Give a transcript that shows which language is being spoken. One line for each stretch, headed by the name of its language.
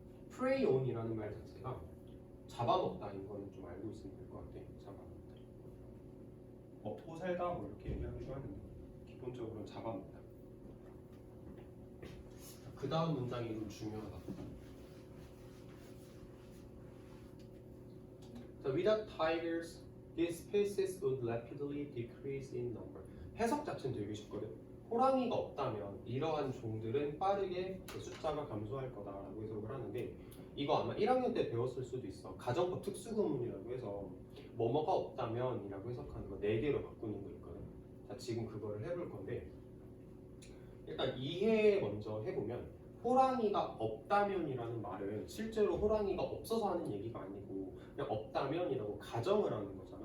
Korean: prey on이라는 말 자체가 잡아먹다인 거는 좀 알고 있으면 될 것 같아. 잡아먹다. 먹고 살다 뭐 이렇게 얘기하기도 하는데 기본적으로는 잡아먹다. 그 다음 문장이 좀 중요하다.
English: 자, without tigers, these species would rapidly decrease in number.
Korean: 해석 자체는 되게 쉽거든. 호랑이가 없다면 이러한 종들은 빠르게 숫자가 감소할 거다라고 해석을 하는데 이거 아마 1학년 때 배웠을 수도 있어. 가정법 특수구문이라고 해서 뭐뭐가 없다면 이라고 해석하는 거 4개로 바꾸는 거 있거든. 자, 지금 그거를 해볼 건데 일단 이해 먼저 해보면 호랑이가 없다면이라는 말은 실제로 호랑이가 없어서 하는 얘기가 아니고 그냥 없다면이라고 가정을 하는 거잖아.